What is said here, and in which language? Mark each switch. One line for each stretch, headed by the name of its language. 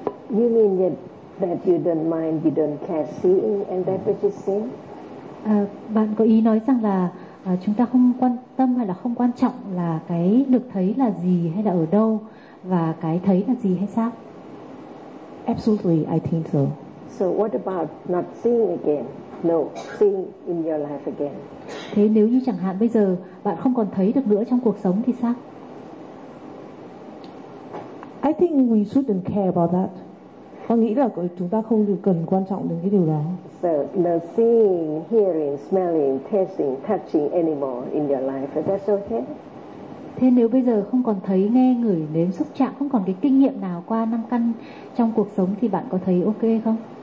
English: You mean that you don't mind, you don't care seeing, and that which is seen.
Vietnamese: Bạn có ý nói rằng là chúng ta không quan tâm hay là không quan trọng là cái được thấy là gì hay là ở đâu và cái thấy là gì hay sao?
English: Absolutely, I think so. So what about not seeing again? No, seeing in your life again.
Vietnamese: Thế nếu như chẳng hạn bây giờ bạn không còn thấy được nữa trong cuộc sống thì sao?
English: I think we shouldn't care about that.
Vietnamese: Con nghĩ là chúng ta không cần quan trọng đến cái điều đó.
English: So no seeing, hearing, smelling, tasting, touching anymore in your life. That's okay.
Vietnamese: Thế nếu bây giờ không còn thấy, nghe, ngửi, nếm, xúc chạm, không còn cái kinh nghiệm nào qua năm căn trong cuộc sống thì bạn có thấy ok không?